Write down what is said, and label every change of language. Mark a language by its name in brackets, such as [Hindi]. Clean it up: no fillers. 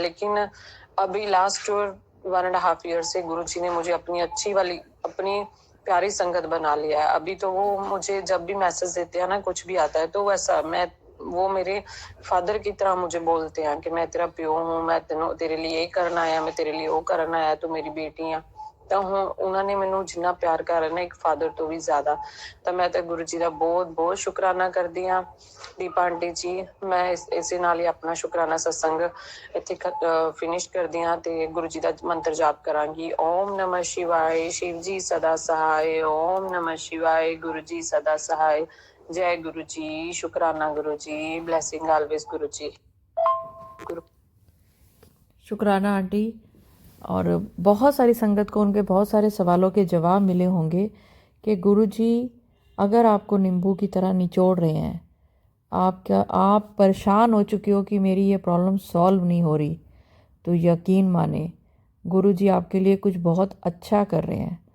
[Hindi] लेकिन अभी last 1.5 year से गुरुजी ने मुझे अपनी अच्छी वाली अपनी प्यारी संगत बना लिया है। अभी तो वो मुझे जब भी मैसेज देते हैं ना, कुछ भी आता है तो वैसा वो मेरे फादर की तरह मुझे बोलते हैं कि मैं तेरा प्यो हूँ, मैं तेरे लिए ये करना है, मैं तेरे लिए वो करना है, तू मेरी बेटी है। [Punjabi] ਤਾਂ ਹੁਣ ਉਹਨਾਂ ਨੇ ਮੈਨੂੰ ਜਿੰਨਾ ਪਿਆਰ ਕਰ ਨਾ ਇੱਕ ਫਾਦਰ ਤੋਂ ਵੀ ਜ਼ਿਆਦਾ। ਤਾਂ ਮੈਂ ਤਾਂ ਗੁਰੂ ਜੀ ਦਾ ਬਹੁਤ ਬਹੁਤ ਸ਼ੁਕਰਾਨਾ ਕਰਦੀ ਹਾਂ। ਦੀਪਾ ਆਂਟੀ ਜੀ, ਮੈਂ ਇਸੇ ਨਾਲ ਹੀ ਆਪਣਾ ਸ਼ੁਕਰਾਨਾ ਸਤਸੰਗ ਇੱਥੇ ਫਿਨਿਸ਼ ਕਰਦੀ ਹਾਂ ਤੇ ਗੁਰੂ ਜੀ ਦਾ ਮੰਤਰ ਜਾਪ ਕਰਾਂਗੀ। [Hindi] ਓਮ ਨਮः शिवाय, शिव जी सदा सहाय। ओम नमः शिवाय, गुरु जी सदा सहाय। जय गुरु जी, शुकराना गुरु जी, ब्लेसिंग ऑलवेज गुरु जी। गुरु शुक्राना आंटी। और बहुत सारी संगत को उनके बहुत सारे सवालों के जवाब मिले होंगे कि गुरुजी अगर आपको नींबू की तरह निचोड़ रहे हैं, आप परेशान हो चुके हो कि मेरी ये प्रॉब्लम सॉल्व नहीं हो रही, तो यकीन माने गुरुजी आपके लिए कुछ बहुत अच्छा कर रहे हैं।